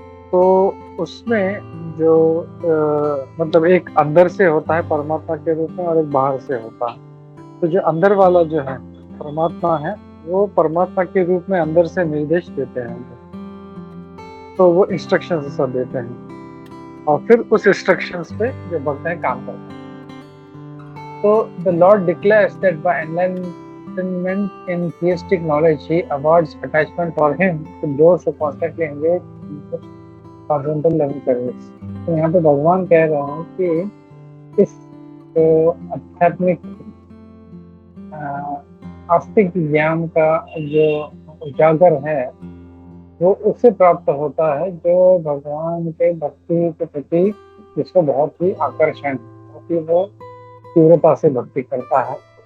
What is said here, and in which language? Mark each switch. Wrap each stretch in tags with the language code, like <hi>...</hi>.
<hi>तो उसमें जो मतलब एक अंदर से होता है परमात्मा के रूप में और एक बाहर से होता है। तो जो अंदर वाला जो है परमात्मा है, वो परमात्मा के रूप में अंदर से निर्देश देते हैं, तो वो इंस्ट्रक्शन सब देते हैं और फिर उस इंस्ट्रक्शंस पे जो भक्त हैं काम करते हैं।</hi> <en>तो the Lord declares that by enlightenment in theistic knowledge, he awards attachment for him to those who constantly engage in transcendental loving service.</en> <hi>तो यहाँ पे भगवान कह रहे हैं कि इस आध्यात्मिक आस्तिक ज्ञान का जो उजागर है वो उससे प्राप्त होता है जो भगवान के भक्ति के प्रति जिसको बहुत ही आकर्षण होती वो तीव्रता से भक्ति करता है।</hi>